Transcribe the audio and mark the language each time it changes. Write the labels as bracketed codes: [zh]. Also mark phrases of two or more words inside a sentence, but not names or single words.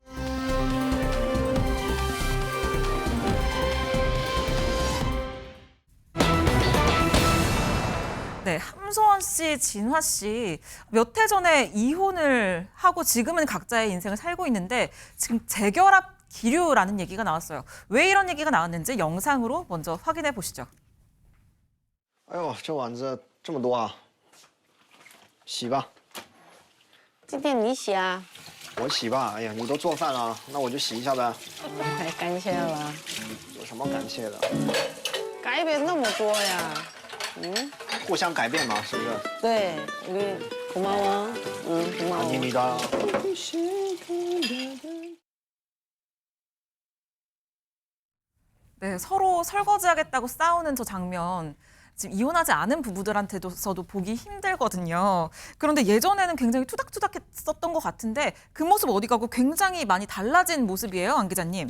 [ko] 네, 함소원 씨, 진화 씨 몇 해 전에 이혼을 하고 지금은 각자의 인생을 살고 있는데 지금 재결합 기류라는 얘기가 나왔어요. 왜 이런 얘기가 나왔는지 영상으로 먼저 확인해 보시죠. [zh] 哎呦，这碗子这么多啊！洗吧，今天你洗啊？我洗吧。哎呀，你都做饭了，那我就洗一下呗。太感谢了，有什么感谢的？改变那么多呀。互相改变嘛，是不是？对，你 [ko] 고마워。고마워。 아닙니다. 네, 서로 설거지하겠다고 싸우는 저 장면. 지금 이혼하지 않은 부부들한테서도 보기 힘들거든요. 그런데 예전에는 굉장히 투닥투닥했었던 것 같은데 그 모습 어디 가고 굉장히 많이 달라진 모습이에요, 안 기자님.